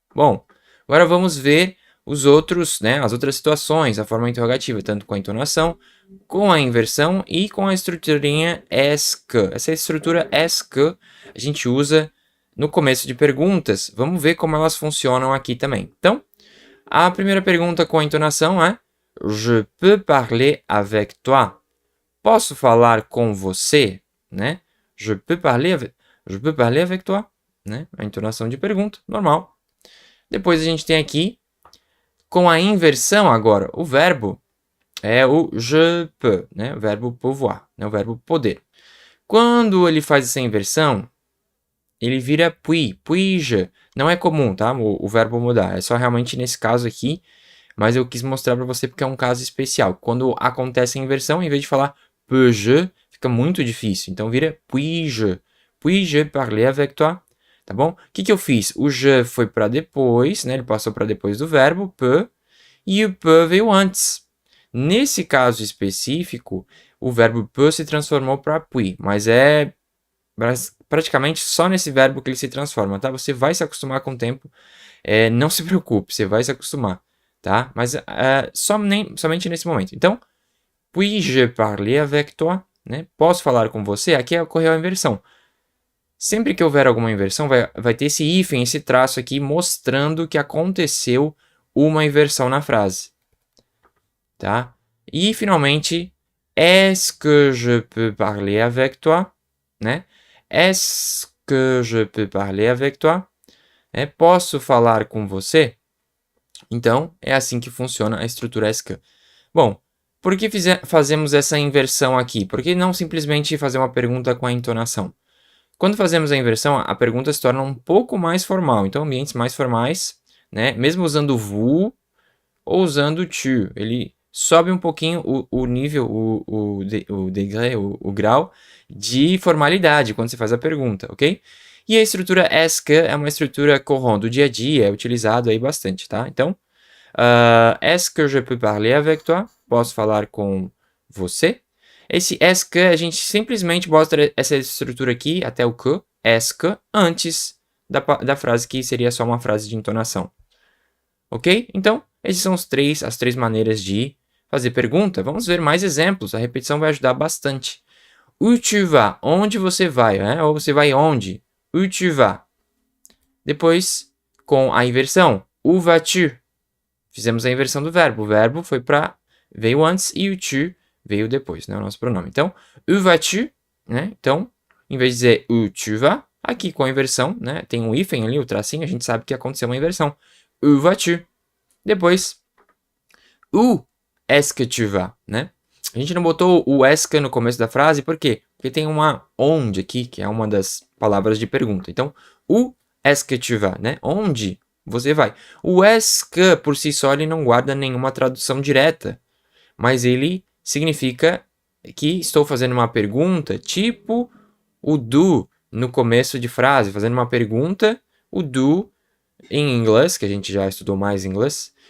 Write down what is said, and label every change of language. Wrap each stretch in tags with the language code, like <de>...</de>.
<pt>Bom, agora vamos ver os outros, né, as outras situações, a forma interrogativa, tanto com a entonação, com a inversão e com a estruturinha est que. Essa estrutura est que a gente usa no começo de perguntas. Vamos ver como elas funcionam aqui também. Então, a primeira pergunta com a entonação é</pt> <fr>Je peux parler avec toi?</fr> <pt>Posso falar com você, né?</pt> <fr>Je peux parler avec toi, né?</fr> <pt>A entonação de pergunta, normal. Depois a gente tem aqui com a inversão agora, o verbo é o je peux, né? O verbo pouvoir, né? O verbo poder. Quando ele faz essa inversão, ele vira puis-je. Não é comum, tá? O verbo mudar. É só realmente nesse caso aqui, mas eu quis mostrar para você porque é um caso especial. Quando acontece a inversão, em vez de falar peux-je, fica muito difícil. Então vira puis-je.</pt> <fr>Puis-je parler avec toi?</fr> <pt>Tá bom? O que eu fiz? O je foi para depois, né? Ele passou para depois do verbo, peut, e o peut veio antes. Nesse caso específico, o verbo peut se transformou para puis, mas é praticamente só nesse verbo que ele se transforma, tá? Você vai se acostumar com o tempo, não se preocupe, você vai se acostumar, tá? Mas somente nesse momento.</pt> <fr>Então, puis-je parler avec toi?</fr> <pt>Né? Posso falar com você? Aqui ocorreu a inversão. Sempre que houver alguma inversão, vai ter esse hífen, esse traço aqui, mostrando que aconteceu uma inversão na frase. Tá? E, finalmente,</pt> <fr>est-ce que je peux parler avec toi? Né? Est-ce que je peux parler avec toi?</fr> <pt>Posso falar com você? Então, é assim que funciona a estrutura est que. Bom, por que fazemos essa inversão aqui? Por que não simplesmente fazer uma pergunta com a entonação? Quando fazemos a inversão, a pergunta se torna um pouco mais formal. Então, ambientes mais formais, né? Mesmo usando o vous ou usando o tu, ele sobe um pouquinho o nível, o degré, o grau de formalidade quando você faz a pergunta, ok? E a estrutura est que é uma estrutura corrente do dia a dia, é utilizado aí bastante, tá?</pt> <fr>Então, est-ce que je peux parler avec toi?</fr> <pt>Posso falar com você? Esse est que a gente simplesmente bota essa estrutura aqui, até o que, est que, antes da frase que seria só uma frase de entonação. Ok? Então, esses são as três maneiras de fazer pergunta. Vamos ver mais exemplos. A repetição vai ajudar bastante.</pt> <fr>Où tu vas?</fr> <pt>Onde você vai? Né? Ou você vai onde? Où tu vas? Depois, com a inversão.</pt> <fr>Où vas-tu?</fr> <pt>Fizemos a inversão do verbo. O verbo veio antes e o tu veio depois, né? O nosso pronome. Então,</pt> <fr>où vas-tu?</fr> <pt>Né? Então, em vez de dizer</pt> <fr>où tu vas,</fr> <pt>aqui com a inversão, né? Tem um hífen ali, o tracinho, a gente sabe que aconteceu uma inversão.</pt> <fr>Où vas-tu? Depois, où est-ce que tu vas?</fr> <pt>Né? A gente não botou o est que no começo da frase, por quê? Porque tem uma onde aqui, que é uma das palavras de pergunta. Então,</pt> <fr>où est-ce que tu vas?</fr> <pt>Né? Onde você vai? O est que, por si só, ele não guarda nenhuma tradução direta, mas ele significa que estou fazendo uma pergunta, tipo o do no começo de frase, fazendo uma pergunta, o do em inglês, que a gente já estudou mais inglês.</pt>